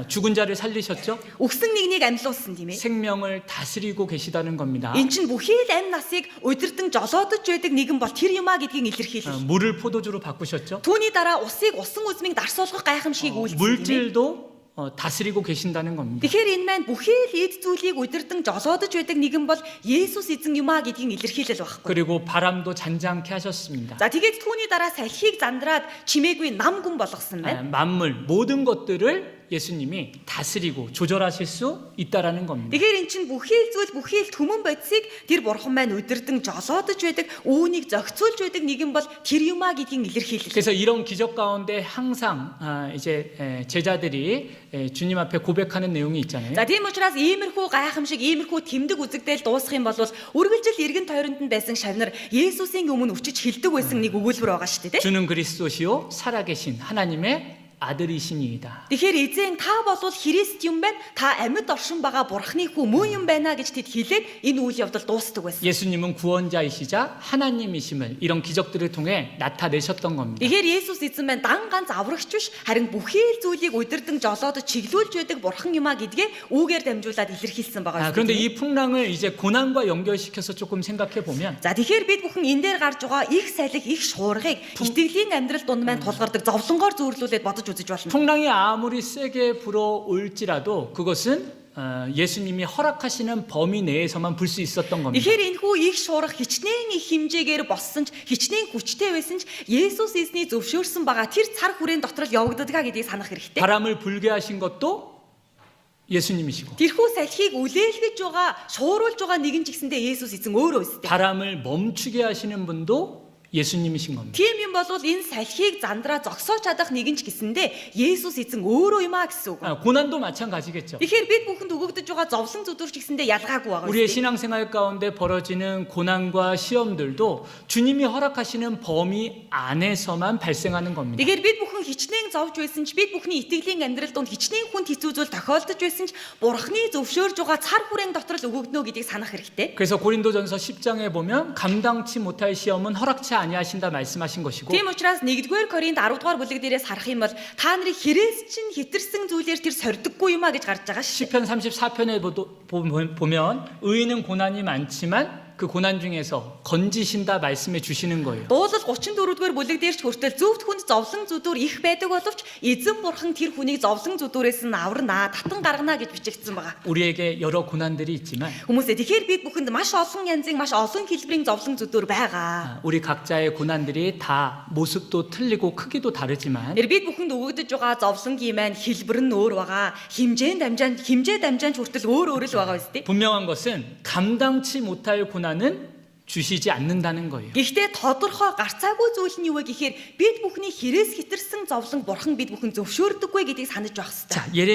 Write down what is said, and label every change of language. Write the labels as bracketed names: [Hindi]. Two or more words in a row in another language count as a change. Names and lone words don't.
[Korean] 죽은 자를 살리셨죠? [Mongolian] Өгсөн нэгнийг амьлуулсан тийм ээ. [Korean] 생명을 다스리고 계시다는 겁니다. [Mongolian] Энд чинь бүхий л амь насыг удирдан жолоодож байдаг нэгэн бол тэр юм а гэдгийг илэрхийлэх. [Korean] 물을 포도주로 바꾸셨죠? [Mongolian] Түүний дараа усыг усан үзмийг дарсуулгах гайхамшигыг үйлдсэн. [Korean] 물질도 다스리고 계신다는 겁니다. [Mongolian] Тэгэхээр энэ маань бүхий л эд зүйлийг удирдан жолоодож байдаг нэгэн бол Есүс эзэн юм а гэдгийг илэрхийлэл байхгүй. [Korean] 그리고 바람도 잔잔케 하셨습니다. [Mongolian] За тэгээд түүний дараа салхийг зандраад чимээгүй нам гүн болгосон байна. [Korean] 만물 모든 것들을 예수님이 다스리고 조절하실 수 있다라는 겁니다. [Mongolian] Тэгэхээр эн чинь бүхий л зүйл бүхий л түмэн бодисыг тэр бурхан маань удирдан жолоодож байдаг, үүнийг зохицуулж байдаг нэгэн бол тэр юмаа гэдгийг илэрхийлэл. [Korean] 그래서 이런 기적 가운데 항상 이제 제자들이 주님 앞에 고백하는 내용이 있잖아요. [Mongolian] За тийм учраас иймэрхүү гайхамшиг, иймэрхүү тэмдэг үзэгдэл дуусах юм бол үргэлжил эргэн тойронд нь байсан шавнар Есүсийн өмнө өчиж хэлдэг байсан нэг өгүүлбэр байгаа шүү дээ. [Korean] 주는 그리스도시요 살아계신 하나님의 아들이시니이다. [Mongolian] Тэгэхээр эзэн та болвол Христ юм байна. Та амьд оршин байгаа Бурхны хүү мөн юм байна гэж тэд хэлээд энэ үйл явдал дуустдаг байсан. [Korean] 예수님은 구원자이시자 하나님이심을 이런 기적들을 통해 나타내셨던 겁니다. [Mongolian] Тэгэхээр Есүс эзэн маань дан ганц аврагч биш, харин бүхий л зүйлийг удирдан жолоодож чиглүүлж байдаг Бурхан юм а гэдгээ үүгээр дамжуулаад илэрхийлсэн байгаа юм. [Korean] 그런데 이 풍랑을 이제 고난과 연결시켜서 조금 생각해 보면 [Mongolian] За тэгэхээр бид бүхэн энэ дээр гарч байгаа их салхи, их шуургыг итгэлийн амьдрал дунд маань тулгардаг зовлонгоор зөөрлүүлээд бодож үзэж болно. [Korean] 풍랑이 아무리 세게 불어올지라도 그것은 예수님이 허락하시는 범위 내에서만 불 수 있었던 겁니다. [Mongolian] Тэгэхээр энэхүү их шуурга хичнээн их хэмжээгээр боссон ч хичнээн хүчтэй байсан ч Есүс эзний зөвшөөрсөн байгаа тэр цар хүрээн дотор л явагддаг гэдгийг санах хэрэгтэй. [Korean] 바람을 불게 하신 것도 예수님이시고 [Mongolian] Тэрхүү салхийг үлээлгэж байгаа, шууруулж байгаа нэгэн ч гэсэндээ Есүс эзэн өөрөө өстэй. [Korean] 바람을 멈추게 하시는 분도 예수님이신 겁니다. [Mongolian] Тийм юм бол энэ салхийг зандраа зогсоож чадах нэгэн ч гэсэндээ Есүс эзэн өөрөө юм а гэсэн үг. [Korean] 고난도 마찬가지겠죠. [Mongolian] Тэгэхээр бид бүхэнд өгөгдөж байгаа зовлон зүдүрч гэсэндээ ялгаагүй байгаа. [Korean] 우리의 신앙생활 가운데 벌어지는 고난과 시험들도 주님이 허락하시는 범위 안에서만 발생하는 겁니다. [Mongolian] Тэгэхээр бид бүхэн хичнээн зовж байсан ч бид бүхний итгэлийн амьдрал донд хичнээн хүнд хэцүү зүйл тохиолдож байсан ч Бурхны зөвшөөрж байгаа цар хүрээн дотор л өгөгднө гэдгийг санах хэрэгтэй. [Korean] 그래서 고린도전서 10장에 보면 감당치 못할 시험은 허락치 아니하신다 말씀하신 것이고 [Mongolian] Тийм учраас 1-р Коринт 10-р бүлэг дээрээс харах юм бол та нарыг хэрэгс чинь хитэрсэн зүйлээр тэр сордөггүй юм а гэж гарч байгаа шүү. [Korean] 시편 34편에 보면 의인은 고난이 많지만 그 고난 중에서 건지신다 말씀해 주시는 거예요. [Mongolian] Дуулал 34-р бүлэг дээр ч хүртэл зөвхт хүнд зовлон зүдүр их байдаг боловч эзэн бурхан тэр хүнийг зовлон зүдүрээс нь аварнаа, татан гаргана гэж бичигдсэн байгаа. [Korean] 우리에게 여러 고난들이 있지만 [Mongolian] Хүмүүсээ тэгэхээр бид бүхэнд маш олон янзын, маш олон хэлбэрийн зовлон зүдүр байгаа. [Korean] 우리 각자의 고난들이 다 모습도 틀리고 크기도 다르지만 [Mongolian] Тэр бид бүхэнд өгөгдөж байгаа зовлонгийн маань хэлбэр нь өөр байгаа. хэмжээ дамжаан ч хүртэл өөр л байгаа үстэй. [Korean] 분명한 것은 감당치 못할 고난은 주시지 않는다는 거예요. [Mongolian] Гэхдээ тодорхой гарцаагүй зүйл нь юу вэ гэхээр бид бүхний хэрэгс хитэрсэн зовлон бурхан бид бүхэн зөвшөөрдөггүй гэдгийг санаж байх хэрэгтэй. [Korean] 자, 예레미야